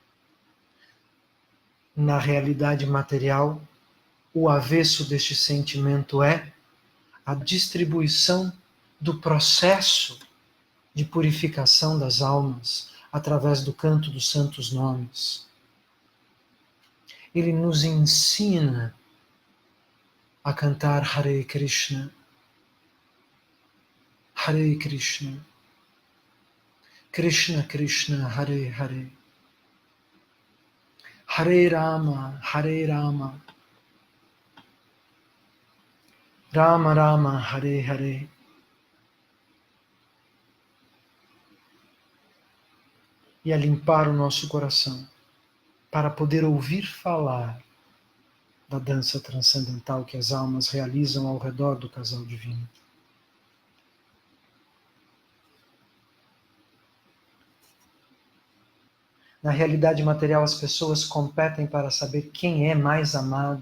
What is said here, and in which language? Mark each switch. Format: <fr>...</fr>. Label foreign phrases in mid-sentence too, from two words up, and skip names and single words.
<pt>Na realidade material, o avesso deste sentimento é a distribuição do processo de purificação das almas através do canto dos santos nomes. Ele nos ensina a cantar Hare Krishna, Hare Krishna, Krishna Krishna, Hare Hare, Hare Rama, Hare Rama, Rama Rama, Hare Hare. E a limpar o nosso coração para poder ouvir falar da dança transcendental que as almas realizam ao redor do casal divino. Na realidade material, as pessoas competem para saber quem é mais amado.</pt>